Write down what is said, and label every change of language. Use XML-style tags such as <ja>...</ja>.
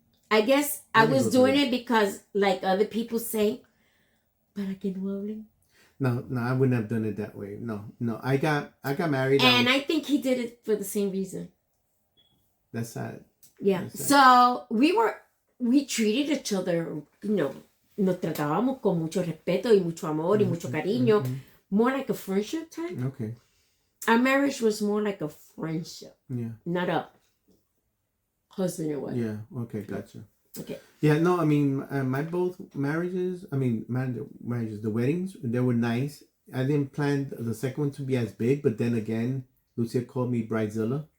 <en>I guess I was doing it because, like other people say,</en> <es>para que no hablen.</es> <en>No, I wouldn't have done it that way. No. I got married. And I think he did it for the same reason. That's sad. Yeah. That's sad. So we treated each other, you know,</en> <es>nos tratábamos con mucho respeto y mucho amor y mucho cariño.</es> <en>More like a friendship type. Okay. Our marriage was more like a friendship. Yeah. Not a husband and wife. Yeah. Okay. Gotcha. Okay. Yeah. No. I mean, my both marriages. I mean, marriages. The weddings, they were nice. I didn't plan the second one to be as big, but then again, Lucia called me bridezilla.</en>